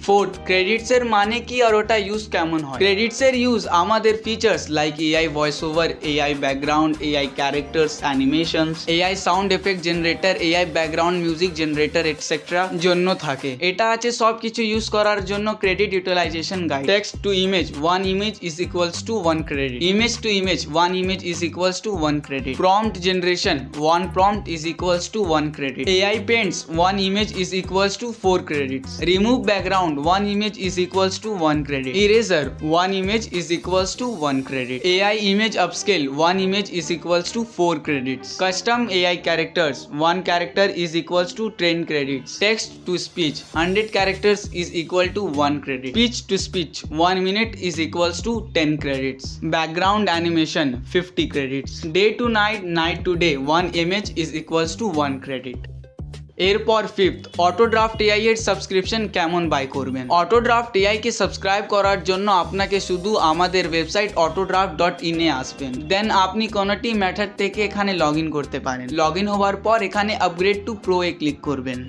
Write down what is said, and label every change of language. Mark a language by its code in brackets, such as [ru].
[bn] Fourth, credits এর মানে কি আর ওটা ইউজ কেমন হয়। ক্রেডিটস এর ইউজ আমাদের features like AI voice over, AI background, AI characters, animations, AI sound effect generator, AI background music generator etcetera জন্য থাকে। এটা আছে সবকিছু ইউজ করার জন্য credit utilisation guide. [en] Text to image, 1 image is equals to 1 credit. Image to image, 1 image is equals to 1 credit. Prompt generation, 1 prompt is equals to 1 credit. AI paints, 1 image is equals to 4 credits. Remove background, 1 image is equals to 1 credit. Eraser, 1 image is equals to 1 credit. AI image upscale, 1 image is equals to 4 credits. Custom AI characters, 1 character is equals to 10 credits. Text to speech, 100 characters is equal to 1 credit. Speech to speech, 1 minute is equals to 10 credits. Background animation, 50 credits. Day to night, night to day, 1 image is equals to 1 credit. [bn] এরপর fifth, অটোড্রাফট AI এর subscription কেমন by করবেন। অটোড্রাফট AI কে subscribe করার জন্য আপনাকে শুধু আমাদের website autodraft.in এ আসবেন। দেন আপনি কোনোটি মেথড থেকে এখানে লগ ইন করতে পারেন। লগ ইন হওয়ার পর এখানে আপগ্রেড টু প্রো এ ক্লিক করবেন।